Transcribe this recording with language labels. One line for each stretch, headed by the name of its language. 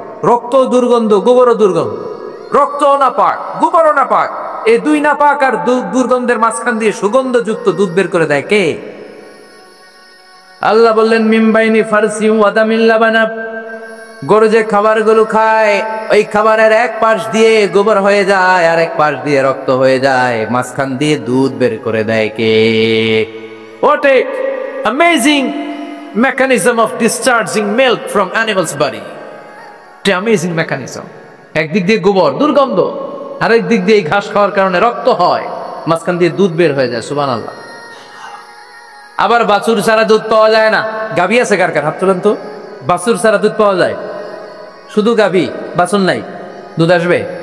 Bangla: রক্ত দুর্গন্ধ, গোবরও দুর্গন্ধ। রক্তও না পাক, গোবরও না পাক, এই দুই না পাক আর দুর্গন্ধের মাঝখান দিয়ে সুগন্ধযুক্ত দুধ বের করে দেয় কে? আল্লাহ বললেন
Arabic: মিমবাইনি ফারসি ওয়া দামিল লাবানা,
Bangla: গরু যে খাবারগুলো খায় ওই খাবারের এক পাশ দিয়ে গোবর হয়ে যায় আর এক পাশ দিয়ে রক্ত হয়ে যায়, মাঝখান দিয়ে দুধ বের করে দেয় কে?
English: What a amazing mechanism of discharging milk from animal's body. What an amazing mechanism.
Bangla: একদিক দিয়ে গোবর দুর্গন্ধ, আরেক দিক দিয়ে ঘাস খাওয়ার কারণে রক্ত হয়, মাঝখান দিয়ে দুধ বের হয়ে যায়। সুবহানাল্লাহ। আবার বাছুর ছাড়া দুধ পাওয়া যায় না। গাভী আছে কার কার? হাত তোলেন তো। বাছুর ছাড়া দুধ পাওয়া যায়? শুধু গাভী, বাছুর নাই, দুধ আসবে?